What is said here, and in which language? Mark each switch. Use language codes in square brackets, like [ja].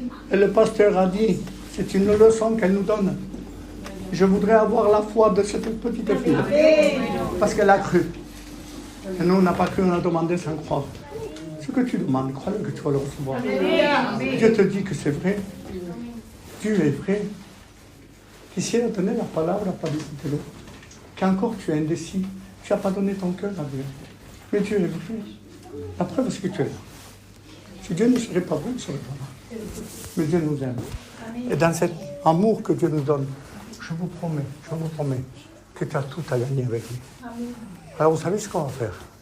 [fr] Et le pasteur a dit, c'est une leçon qu'elle nous donne. Je voudrais avoir la foi de cette petite fille. Parce qu'elle a cru. Et nous, on n'a pas cru, on a demandé sans croire. Ce que tu demandes, crois-le que tu vas le recevoir. Dieu te dit que c'est vrai. Dieu est vrai. [es] Quisiera tener la palabra para decírtelo. [fr] Qu'encore tu es indécis, tu n'as pas donné ton cœur à Dieu. Mais Dieu est vrai. La preuve, c'est que tu es là. Si Dieu ne serait pas bon, il ne serait pas là. Mais Dieu nous aime. Et dans cet amour que Dieu nous donne, je vous promets que tu as tout à gagner avec lui. Alors vous savez ce qu'on va faire?